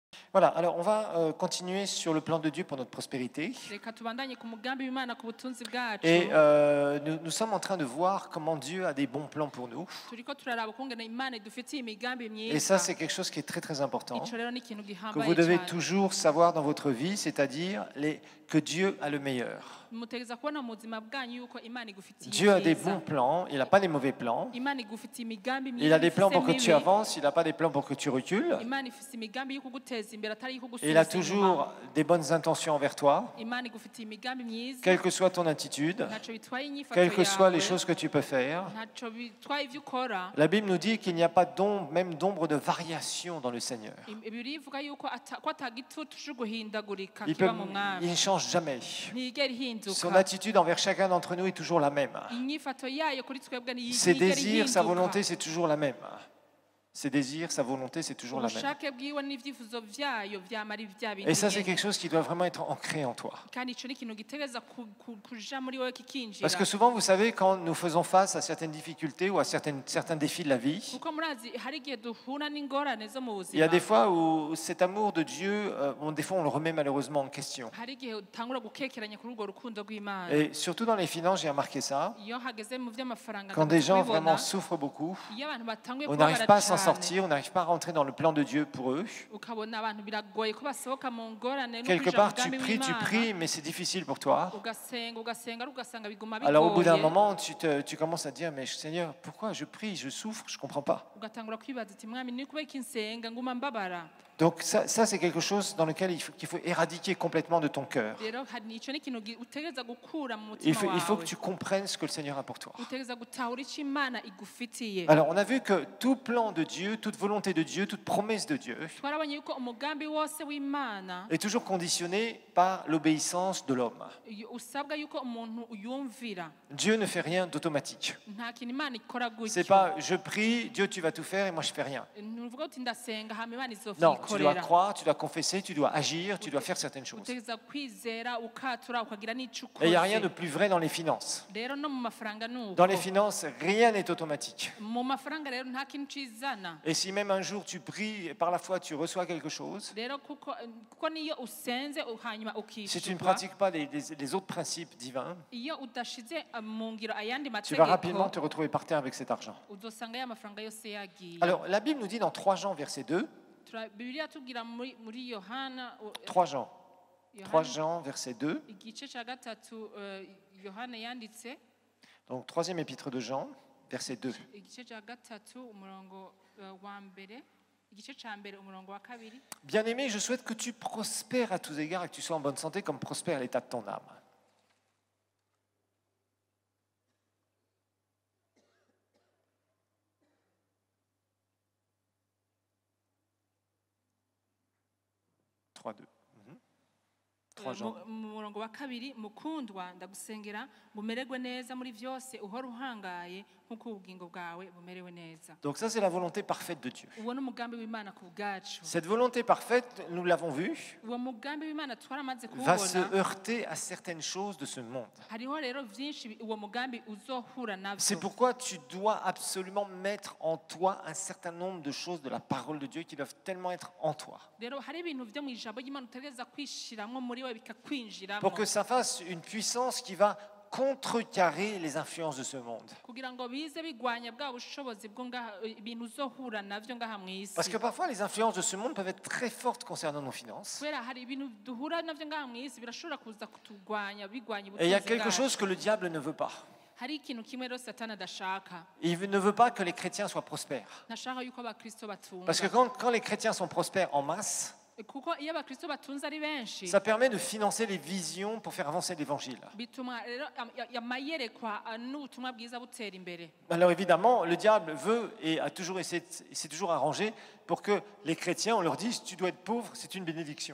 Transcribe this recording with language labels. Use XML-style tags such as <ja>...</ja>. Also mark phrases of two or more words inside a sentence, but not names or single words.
<fr>Voilà, alors on va continuer sur le plan de Dieu pour notre prospérité.</fr> <rn>reka tubandanye ku mugambi w'Imana ku butunzi bwacu</rn> <fr>Et nous sommes en train de voir comment Dieu a des bons plans pour nous.</fr> <rn>turiko turaraba ukungene Imana idufitiye imigambi</rn> <fr>Et ça,</fr> <rn>myiza</rn> <fr>c'est quelque chose qui est très très important,</fr> <rn>ico rero ni ikintu</rn> <fr>que</fr> <rn>gihambaye</rn> <fr>vous devez</fr> <rn>cyane</rn> <fr>toujours savoir dans votre vie, c'est-à-dire que Dieu a le meilleur.</fr> <rn>mutegeza kubona mu buzima bwanyu yuko Imana igufitiye</rn> <fr>Dieu a des</fr> <rn>ibyiza.</rn> <fr>bons plans, il n'a pas des mauvais plans.</fr> <rn>Imana igufitiye imigambi</rn> <fr>Il a des plans</fr> <rn>ifise</rn> <fr>pour que tu</fr> <rn>mibi.</rn> <fr>avances, il n'a pas des plans pour que tu recules.</fr> <rn>Imana ifise imigambi yo kuguteza imbere atari yo</rn> <fr>Il a</fr> <rn>kugusubiza</rn> <fr>toujours</fr> <rn>inyuma.</rn> <fr>des bonnes intentions envers toi,</fr> <rn>Imana igufitiye imigambi myiza</rn> <fr>quelle que soit ton attitude,</fr> <rn>ntaco bitwaye inyifato</rn> <fr>quelles que soient</fr> <rn>yawe</rn> <fr>les choses que tu peux faire.</fr> <rn>ntaco bitwaye ivyo ukora.</rn> <fr>La Bible nous dit qu'il n'y a pas même d'ombre de variation dans le Seigneur.</fr> <rn>Bibiliya ivuga yuko ko atagitutu co guhindagurika</rn> <fr>Il</fr> <rn>kiba mu mwami</rn> <fr>ne change jamais.</fr> <rn>ntiyigera</rn> <fr>Son</fr> <rn>ihinduka</rn> <fr>attitude envers chacun d'entre nous est toujours la même.</fr> <rn>inyifato yayo kuri twebwe</rn> <fr>Ses</fr> <rn>ntiyigera</rn> <fr>désirs, sa</fr> <rn>ihinduka.</rn> <fr>volonté, c'est toujours la même. Ses désirs, sa volonté, c'est toujours la même.</fr> <rn>ubushake bwiwe n'ivyifuzo vyayo vyama ari vya bintu</rn> <fr>Et ça, c'est</fr> <rn>nyene.</rn> <fr>quelque chose qui doit vraiment être ancré en toi.</fr> <rn>kandi ico ni ikintu gitegereza kuja muri wewe kikinjira</rn> <fr>Parce que souvent, vous savez, quand nous faisons face à certaines difficultés ou à certains défis de la vie,</fr> <rn>kuko murazi hari igihe duhura n'ingorane zo mu</rn> <fr>il y a</fr> <rn>buzima</rn> <fr>des fois où cet amour de Dieu, des fois, on le remet malheureusement en question.</fr> <rn>hari igihe utangura gukekeranya kuri urwo rukundo rw'Imana</rn> <fr>Et surtout dans les finances, j'ai remarqué ça.</fr> <rn>iyo hageze mu vy'amafaranga</rn> <fr>Quand des gens</fr> <rn>ndabibona.</rn> <fr>vraiment souffrent beaucoup,</fr> <rn>iyo abantu batanguye</rn> <fr>on n'arrive</fr> <rn>kubabara</rn> <fr>pas à s'en</fr> <rn>cane,</rn> <fr>sortir, on n'arrive pas à rentrer dans le plan de Dieu pour eux.</fr> <rn>ukabona abantu biragoye ko basohoka mu ngorane no</rn> <fr>Quelque</fr> <rn>kwinjira</rn> <fr>part,</fr> <rn>mu</rn> <fr>tu</fr> <rn>mugambi</rn> <fr>pries,</fr> <rn>w'Imana.</rn> <fr>mais c'est difficile pour toi.</fr> <rn>ugasenga ugasanga biguma</rn> <fr>Alors au bout d'un</fr> <rn>bigoye</rn> <fr>moment, tu commences à te dire, mais Seigneur, pourquoi je prie, je souffre, je ne comprends pas.</fr> <rn>ugatangura kwibaza uti mwami ni kubera iki nsenga nguma mbabara.</rn> <fr>Donc ça c'est quelque chose dans lequel qu'il faut éradiquer complètement de ton cœur.</fr> <rn>rero hari ico ni ikintu utegereza gukura mu</rn> <fr>Il</fr> <rn>mutima</rn> <fr>faut que</fr> <rn>wawe</rn> <fr>tu comprennes ce que le Seigneur a pour toi.</fr> <rn>utegereza gutahura ico Imana igufitiye.</rn> <fr>Alors on a vu que tout plan de Dieu, toute volonté de Dieu, toute promesse de Dieu</fr> <rn>twarabonye yuko umugambi wose w'Imana</rn> <fr>est toujours conditionné par l'obéissance de l'homme.</fr> <rn>usabwa yuko umuntu uyumvira.</rn> <fr>Dieu ne fait rien d'automatique.</fr> <rn>nta kintu Imana ikora</rn> <fr>C'est</fr> <rn>gutyo</rn> <fr>pas je prie, Dieu tu vas tout faire et moi je fais rien.</fr> <rn>ntuvuga uti ndasenga hama Imana</rn> <fr>Non, tu dois</fr> <rn>izovyikorera.</rn> <fr>croire, tu dois confesser, tu dois agir, tu dois faire certaines choses.</fr> <rn>utegereza kwizera ukatura ukagira n'ico</rn> <fr>Et il n'y a rien de</fr> <rn>ukoze.</rn> <fr>plus vrai dans les finances.</fr> <rn>rero no mu mafaranga nuko</rn> <fr>Dans les finances, rien n'est automatique.</fr> <rn>mu mafaranga rero nta kintu cizana.</rn> <fr>Et si même un jour tu pries et par la foi tu reçois quelque chose,</fr> <rn>rero kuko niyo usenze hanyuma</rn> <fr>si tu ne</fr> <rn>ukishurwa</rn> <fr>pratiques pas les autres principes divins,</fr> <rn>iyo udashize mu ngiro ayandi</rn> <fr>tu vas rapidement</fr> <rn>mategeko</rn> <fr>te retrouver par terre avec cet argent.</fr> <rn>uzosanga ya mafaranga yose yagiye.</rn> <fr>Alors la Bible nous dit dans 3 Jean verset 2,</fr> <rn>Bibiliya tubwira muri Yohana</rn> <fr>3 Jean, 3 Jean verset 2,</fr> <rn>igice cya gatatu Yohana yanditse</rn> <fr>donc troisième épître de Jean, verset 2.</fr> <rn>igice cya gatatu umurongo wa mbere igice cya mbere umurongo wa kabiri.</rn> <fr>Bien-aimé, je souhaite que tu prospères à tous égards et que tu sois en bonne santé comme prospère l'état de ton âme. Trois, deux. 3 Jean.</fr> <rn>mu murongo wa kabiri mukundwa ndagusengera bumererwe neza muri vyose uhora uhangaye nk'uko ubugingo bwawe bumerewe neza.</rn> <fr>Donc ça, c'est la volonté parfaite de Dieu.</fr> <rn>uwo ni umugambi w'Imana ku bwacu.</rn> <fr>Cette volonté parfaite, nous l'avons vu,</fr> <rn>uwo mugambi w'Imana twaramaze</rn> <fr>va se</fr> <rn>kuwubona.</rn> <fr>heurter à certaines choses de ce monde.</fr> <rn>hariho rero vyinshi uwo mugambi uzohura</rn> <fr>C'est</fr> <rn>navyo.</rn> <fr>pourquoi tu dois absolument mettre en toi un certain nombre de choses de la parole de Dieu qui doivent tellement être en toi.</fr> <rn>rero hari ibintu vyo mw'ijambo ry'Imana utegereza kwishiramwo muri we bikakwinjiramwo</rn> <fr>Pour que ça fasse une puissance qui va contrecarrer les influences de ce monde.</fr> <rn>kugira ngo bize bigwanya bwa bushobozi bwo ibintu uzohura navyo ngaha mw'isi.</rn> <fr>Parce que parfois, les influences de ce monde peuvent être très fortes concernant nos finances.</fr> <rn>kubera hari ibintu duhura navyo ngaha mw'isi birashobora kuza kutugwanya bigwanya</rn> <fr>Et il y a</fr> <rn>ubutunzi</rn> <fr>quelque</fr> <rn>bwacu.</rn> <fr>chose que le diable ne veut pas.</fr> <rn>hari ikintu kimwe rero satani adashaka.</rn> <fr>Il ne veut pas que les chrétiens soient prospères.</fr> <rn>ntashaka yuko abakristo batunga.</rn> <fr>Parce que quand les chrétiens sont prospères en masse,</fr> <rn>kuko iyo abakristo batunze ari benshi</rn> <fr>ça permet de financer les visions pour faire avancer l'évangile.</fr> <rn>bituma rero amayerekwa n'ubutumwa bwiza butera imbere.</rn> <fr>Alors évidemment, le diable veut et a toujours essayé, s'est toujours arrangé pour que les chrétiens, on leur dise, tu dois être pauvre, c'est une bénédiction.</fr>